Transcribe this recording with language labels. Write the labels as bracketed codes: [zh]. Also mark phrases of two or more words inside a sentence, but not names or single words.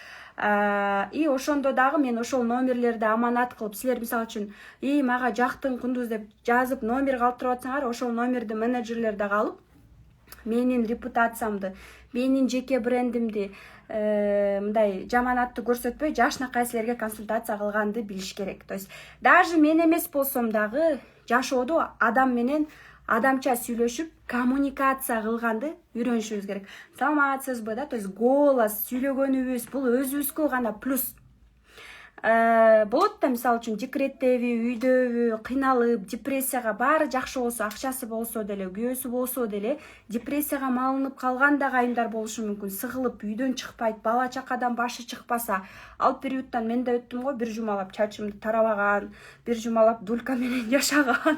[ky] И ошондо дагы мен ошол номерлерди аманат кылып, силер мисалы үчүн, мага жактың Кундуз деп жазып номер калтырып атсаңар, ошол номерди менеджерлер дагы алып, менин репутациямды, менин жеке брендимди мындай жаманатты көрсөтпөй, жашнакай силерге консультация кылганды билиш керек. [ru] То есть даже [ky] мен эмес болсом дагы жашоодо адам менен адамча сүйлөшүп, коммуникация кылганды үйрөнүшүбүз керек. Саламатсызбы да, [ru] то есть голос [ky] сүйлөгөнүбүз бул өзүбүзгө гана плюс. Болот да мисалы үчүн декреттеби, үйдөбү, кыйналып, депрессияга баары жакшы болсо, акчасы болсо деле, күйөөсү болсо деле, депрессияга малынып калган да айымдар болушу мүмкүн. Сыгылып, үйдөн чыкпайт, бала чакадан башы чыкпаса, ал периодтан мен да өттүм го, бир жумалап чачымды тарабаган, бир жумалап дулька менен жашаган.